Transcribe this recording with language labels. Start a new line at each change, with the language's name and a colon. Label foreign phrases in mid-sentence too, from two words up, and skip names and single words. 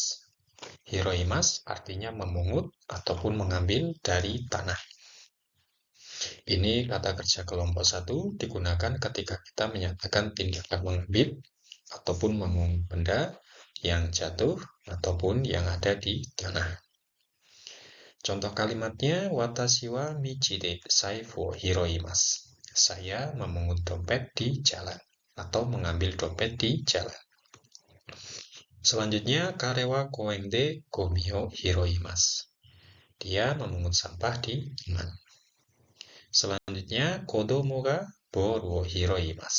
Indonesian: Hiroimasu artinya memungut ataupun mengambil dari tanah. Ini kata kerja kelompok 1 digunakan ketika kita menyatakan tindakan mengambil ataupun memungut benda yang jatuh ataupun yang ada di tanah. Contoh kalimatnya
Japanese: 私は道で財布を拾います.
Indonesian: Saya memungut dompet di jalan atau mengambil dompet di jalan. Selanjutnya,
Japanese: 彼は公園でごみを拾います.
Indonesian: Dia memungut sampah di taman. Selanjutnya,
Japanese: 子供がボールを拾います.